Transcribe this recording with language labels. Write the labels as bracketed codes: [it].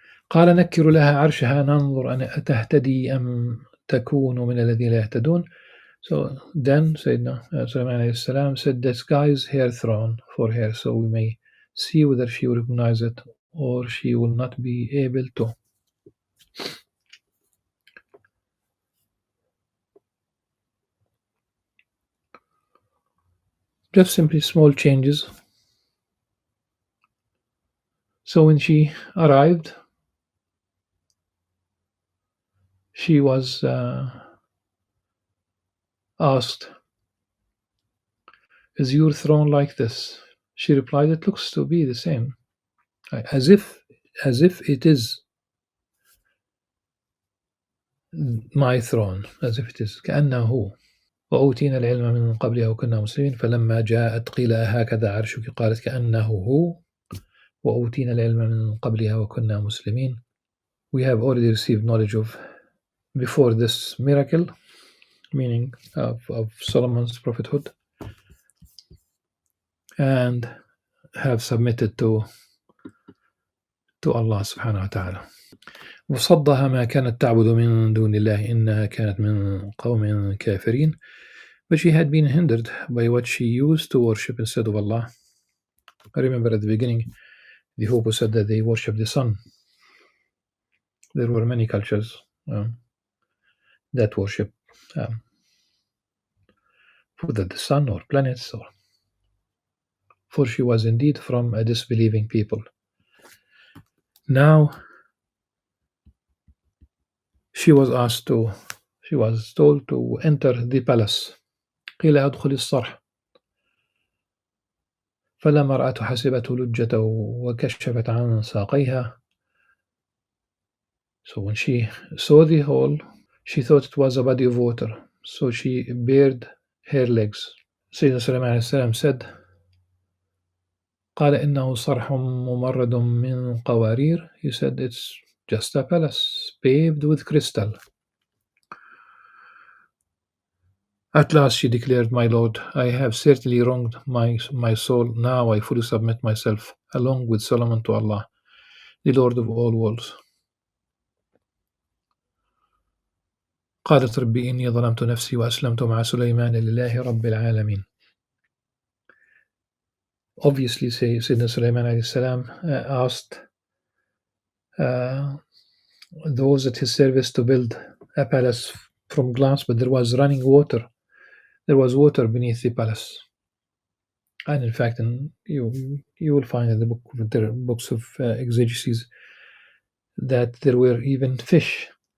[ar] قال نكر لها عرشها ننظر أن أتهتدي أم تكون من الذين لا يهتدون. [en] So then Sayyidina Sulaiman alayhi salam said, disguise her throne for her so we may see whether she will recognize it or she will not be able to. Just simply small changes. So when she arrived, she was asked, is your throne like this? She replied, it looks to be the same, as if it is my throne, as if it is [ar] كأنه هو. وأوتينا العلم من قبلها وكنا مسلمين فلما جاءت قيل هكذا عرشك قالت كأنه هو وأوتينا العلم من قبلها وكنا مسلمين. [en] We have already received knowledge of before this miracle, meaning of Solomon's prophethood, and have submitted to Allah subhanahu wa ta'ala. [ar] وصدها ما كانت تعبد من دون الله إنها كانت من قوم كافرين. [en] But she had been hindered by what she used to worship instead of Allah. I remember at the beginning, the Hopo said that they worship the sun. There were many cultures that worship whether the sun or planets, or for she was indeed from a disbelieving people. Now she was told to enter the palace. [ar] قيل ادخل الصرح فلما رأته حسبته لجة وكشفت عن ساقيها. [en] So when she saw the hole, she thought it was a body of water, so she bared her legs. Sayyidina Sulaiman alayhi salam said, [ar] قال إنه صرح ممرد من قوارير. [en] He said it's just a palace paved with crystal. At last she declared, My Lord, I have certainly wronged my soul. Now I fully submit myself, along with Solomon, to Allah, the Lord of all worlds. [ar] قالت ربي إني ظلمت نفسي وأسلمت مع سليمان لله رب العالمين. [en] Obviously, Sayyidina Sulaiman alayhi salam asked those at his service to build a palace from glass, but there was running water. There was water beneath the palace. And in fact, you will find in the books of exegesis that there were even fish.